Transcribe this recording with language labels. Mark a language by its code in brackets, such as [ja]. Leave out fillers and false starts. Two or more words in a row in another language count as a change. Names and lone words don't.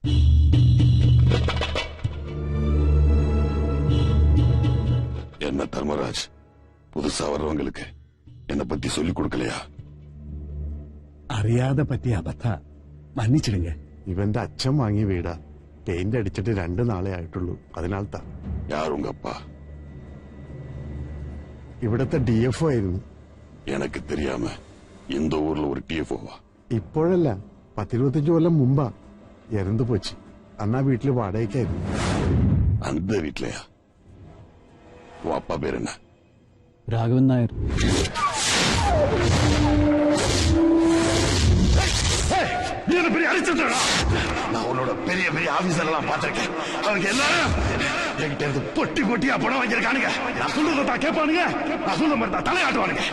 [ta] என்ன தர்மராஜ், புதுசா வர்றவங்களுக்கு என்ன பத்தி சொல்லிக் கொடுக்கலையா? [ml] അറിയാതെ പറ്റിയ അബദ്ധ, മன்னிച്ചിടുங்க. ഇവന്റെ അച്ഛൻ വാങ്ങിയ വീടാ. പെയിന്റ് അടിച്ചിട്ട് 2 നാളെ ആയിട്ടുള്ളൂ. അതിനാൽത്താ. [ta] யார் உங்க அப்பா? [ml] ഇവിടത്തെ DFO ആയിരുന്നു. [ta] எனக்கு தெரியாம இந்த ஊர்ல ஒரு TFOவா? [ml] ഇപ്പോഴല്ല, 10-25 കൊല്ലം മുമ്പാ. [ta] இறந்து போச்சு. [ml] അന്നാ വീട്ടില് വാടകയ്ക്കായിരുന്നു. [ta] அந்த வீட்லயா? உன் அப்பா பேர் என்ன? [ml] രാഘവൻ നായർ. [ta] நான் உன்னோட பெரிய பெரிய ஆபீசர் எல்லாம் பார்த்திருக்கேன். அவங்க எல்லாரும் என்கிட்ட இருந்து பொட்டி பொட்டியா பணம் வாங்கியிருக்கானுங்க. நான் சொல்றதா கேட்பானுங்க, நான் சொல்ற மாதிரி தான் தலையாட்டுவானுங்க.